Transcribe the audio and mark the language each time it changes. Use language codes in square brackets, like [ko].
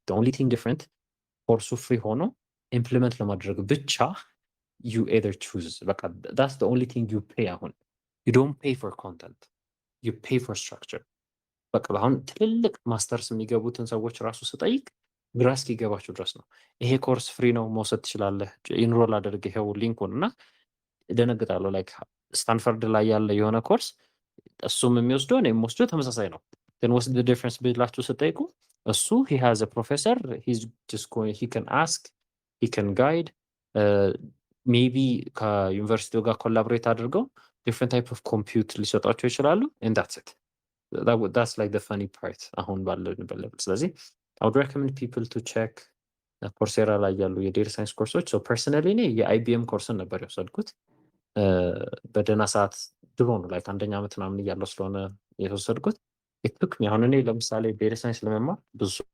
[en] The only thing different [am] ኮርሱ ፍሪ ሆኖ ኢምፕሊመንት ለማድረግ ብቻ you either choose በቃ [en] that's the only thing you pay። [am] አሁን [en] you don't pay for content, you pay for structure። [am] በቃ አሁን ትልልቅ ማስተርስ የሚገቡትን ሰዎች ራሱ ስጠይቅ ግራ እስኪገባቸው ድረስ ነው ይሄ ኮርስ ፍሪ ነው መውሰድ ትችላለህ ኢንሮል አድርግ ይሄው ሊንኩን እና እደነግጣለሁ። ላይክ ስታንፈርድ ላይ ያለ የሆነ ኮርስ እሱም የሚወስደው እኔ የምወስደው ተመሳሳይ ነው። ግን [en] what's the difference [am] ብላችሁ ስጠይቁ እሱ [en] he has a professor, he's just going, he can ask, he can guide, [am] ሜቢ ከዩኒቨርሲቲው ጋር ኮላቦሬት አድርገው different type of compute ሊሰጧቸው ይችላሉ [en] and that's it. That's like the funny part [am] አሁን ባለንበት level። ስለዚህ [en] I would recommend people to check [am] ኮርሴራ ላይ ያሉ የዴታ ሳይንስ ኮርሶች። ሶ ፐርሰናሊ እኔ የአይቢኤም ኮርስን ነበር የወሰድኩት በደህና ሰዓት ድሮ ነው ላይክ አንደኛ ዓመት ምናምን እያለው ስለሆነ የተወሰድኩት። ኢትክ አሁን እኔ ለምሳሌ ዴታ ሳይንስ ለመማር ብዙ